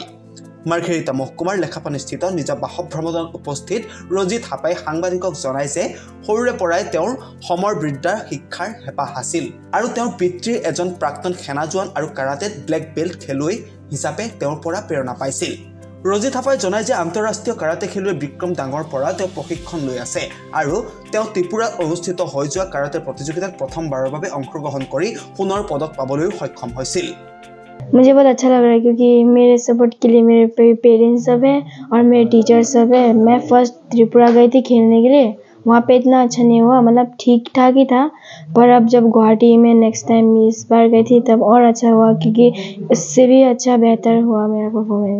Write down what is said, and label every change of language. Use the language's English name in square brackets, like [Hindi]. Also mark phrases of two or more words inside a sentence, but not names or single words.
[Assamese] মাৰ্ঘেৰিটা মহকুমাৰ লেখাপানীস্থিত নিজৰ বাসভ্ৰমণত উপস্থিত ৰজি থাপাই সাংবাদিকক জনায় যে সৰুৰে পৰাই তেওঁৰ সমৰ বিদ্যাৰ শিক্ষাৰ হেঁপাহ আছিল আৰু তেওঁৰ পিতৃৰ এজন প্ৰাক্তন সেনা জোৱান আৰু কাৰাটেত ব্লেক বেল্ট খেলুৱৈ হিচাপে তেওঁৰ পৰা প্ৰেৰণা পাইছিল। ৰজি থাপাই জনায় যে আন্তঃৰাষ্ট্ৰীয় কাৰাটে খেলুৱৈ বিক্ৰম ডাঙৰ পৰা তেওঁ প্ৰশিক্ষণ লৈ আছে আৰু তেওঁ ত্ৰিপুৰাত অনুষ্ঠিত হৈ যোৱা কাৰাটে প্ৰতিযোগিতাত প্ৰথমবাৰৰ বাবে অংশগ্ৰহণ কৰি সোণৰ পদক পাবলৈও সক্ষম হৈছিল। [Hindi] मुझे बहुत अच्छा लग रहा है क्योंकि मेरे सपोर्ट के लिए मेरे पेरेंट्स सब है और मेरे टीचर्स सब है। मैं फर्स्ट त्रिपुरा गई थी खेलने के लिए, वहाँ पे इतना अच्छा नहीं हुआ, मतलब ठीक ठाक ही था। पर अब जब गुवाहाटी में [English] next time [Hindi] इस बार गई थी तब और अच्छा हुआ क्योंकि इससे भी अच्छा बेहतर हुआ मेरा परफॉर्मेंस।